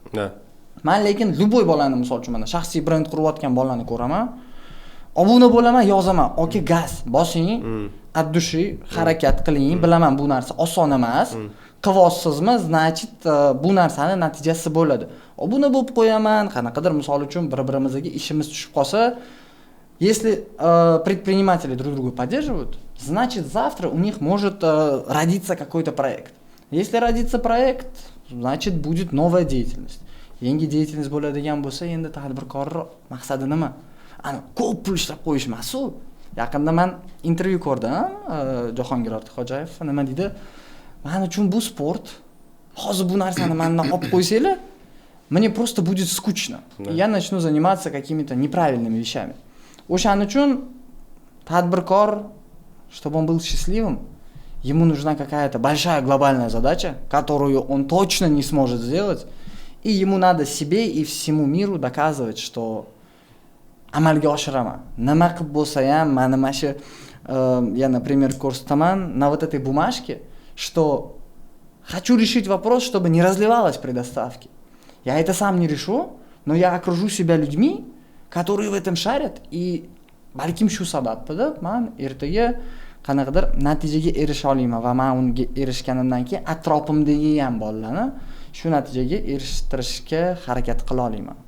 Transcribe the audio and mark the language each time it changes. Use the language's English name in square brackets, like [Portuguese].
[Russian] Да. [Uzbek] Men lekin любой bolani misol uchun mana shaxsiy brend qurayotgan bolalarni ko'raman. Obuna bo'laman, yozaman, "Oka, gaz, bosing, [Russian] от души [Uzbek] harakat qiling, bilaman bu narsa oson emas. Qilyapsizmi, значит, bu narsani natijasi bo'ladi." Obuna bo'lib qo'yaman, qanaqadir misol uchun bir-birimizga ishimiz tushib qolsa, [Russian] если предприниматели друг друга поддерживают, значит, завтра у них может родиться какой-то проект. Если родится проект, значит, будет новая деятельность. [Uzbek] Yangi deятельность bo'ladigan bo'lsa, endi tadbirkor maqsadi nima? Ko'p pul ishlab qo'yish emas-ku. Yaqinda men intervyu ko'rdim, Jahongir Ortiqxo'jayev nima dedi? Men uchun bu sport. Hozir bu narsani mendan olib qo'ysanglar, [Russian] мне просто будет скучно. Я начну заниматься какими-то неправильными вещами. [Uzbek] O'shaning uchun tadbirkor, [Russian] чтобы он был счастливым, ему нужна какая-то большая глобальная задача, которую он точно не сможет сделать, и ему надо себе и всему миру доказывать, что [Uzbek] amalga oshiraman. Nima qilib bo'lsa ham, mana shu [Russian] я, например, ko'rsataman на вот этой бумажке, что хочу решить вопрос, чтобы не разливалось при доставке. Я это сам не решу, но я окружу себя людьми, которые в этом шарят, [Uzbek] и balkim shu sababida men ertaga qanaqadir natijaga erisha olaman va men unga erishganimdan keyin atrofimdagi ham bolalarni shu natijaga erishtirishga harakat qila olaman.